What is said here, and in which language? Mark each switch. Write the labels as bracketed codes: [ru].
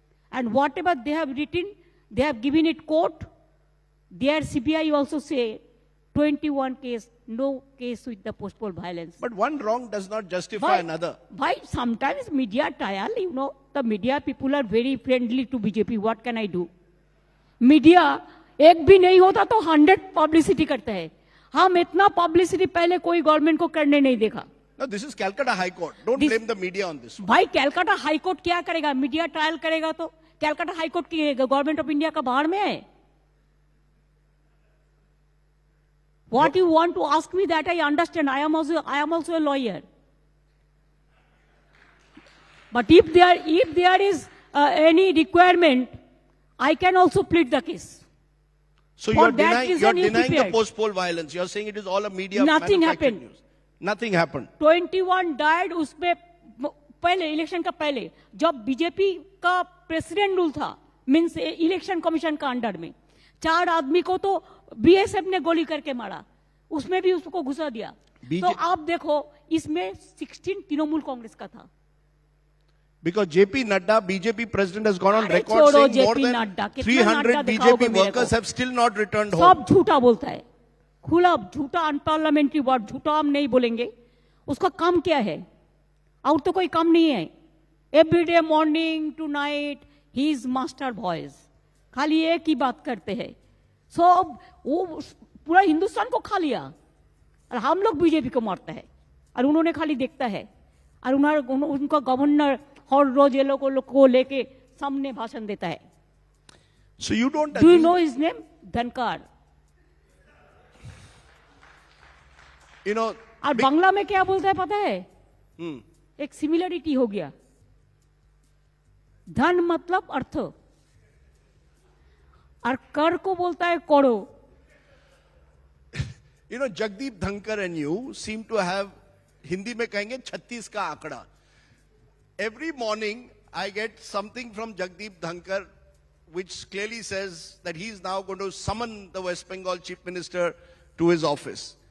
[en] And whatever they have written, they have given it court. Their CBI also say 21 case, no case with the post-poll violence. But one wrong does not justify another. Why sometimes media trial, you know, the media people are very friendly to BJP. What can I do? [hi] Media, एक भी नहीं होता तो 100 publicity करता है. हम इतना publicity पहले कोई गवर्नमेंट को करने नहीं देखा. [en] No, this is Calcutta High Court. Don't blame the media on this one. [hi] भाई कैलकाटा हाई कोर्ट क्या करेगा? मीडिया ट्रायल करेगा तो कैलकाटा हाई कोर्ट की गवर्नमेंट ऑफ इंडिया का बाहर में है. [en] What you want to ask me, that I understand. I am also a lawyer. But if there is any requirement, I can also plead the case. So you're denying the post-poll violence. You're saying it is all a media Nothing manufactured happened. news. Nothing happened. 21 died [hi] उसमें पहले election का पहले जब BJP का president rule था, means election commission का under में 4 आदमी को तो बीएसएफ ने गोली करके मारा, उसमें भी उसको घुसा दिया. तो आप देखो इसमें 16 तृणमूल कांग्रेस का था. [en] Because JP Nadda, BJP president, has gone on record saying more than 300 BJP workers have still not returned home. [hi] सब झूठा बोलता है, खुला झूठा, अनपार्लियामेंट्री वर्ड. झूठा हम नहीं बोलेंगे. उसका काम क्या है? और तो कोई काम नहीं है. [en] Everyday morning to night he is master voice. [hi] खाली एक ही बात करते हैं. सो वो पूरा हिंदुस्तान को खा लिया और हम लोग बीजेपी को मारता है और उन्होंने खाली देखता है और उनका गवर्नर हर रोज ये लोगों को लेके सामने भाषण देता है. [en] So you don't Do you know his name? Dhankhar. You know, [hi] और बांग्ला में क्या बोलता है पता है? एक सिमिलरिटी हो गया. धन मतलब अर्थ और कर को बोलता है करो. [en] You know, Jagdeep Dhankar and you seem to have, [hi] Hindi में कहेंगे 36 का आंकड़ा. [en] Every morning I get something from Jagdeep Dhankar which clearly says that he is now going to summon the West Bengal Chief Minister to his office.